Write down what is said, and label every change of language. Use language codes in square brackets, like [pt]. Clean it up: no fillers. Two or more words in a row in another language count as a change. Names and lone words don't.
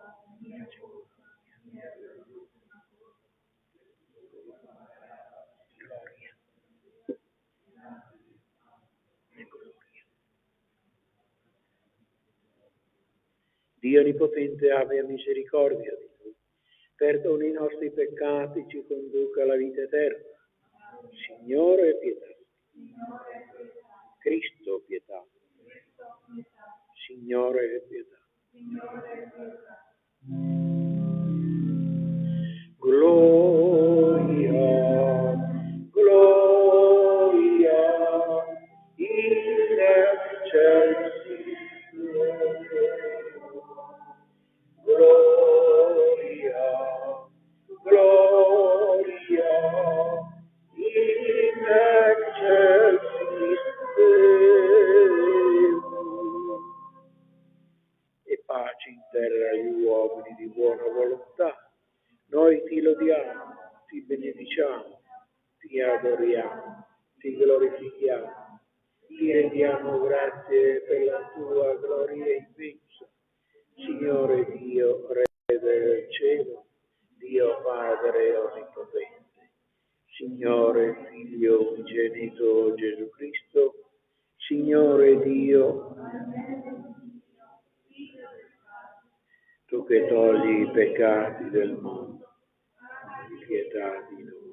[it] Dio Onnipotente abbia misericordia di noi, perdoni i nostri peccati, ci conduca alla vita eterna. Signore, pietà. Cristo, pietà. Signore, pietà. [la] Gloria, gloria, in excelsis Gloria, gloria, in excelsis Deo. [it] E pace in terra agli uomini di buona volontà. Noi ti lodiamo, ti benediciamo, ti adoriamo, ti glorifichiamo, ti rendiamo grazie per la tua gloria immensa. Signore Dio, Re del cielo, Dio Padre Onnipotente, Signore Figlio unigenito Gesù Cristo, Signore Dio, tu che togli i peccati del mondo, abbi pietà di noi.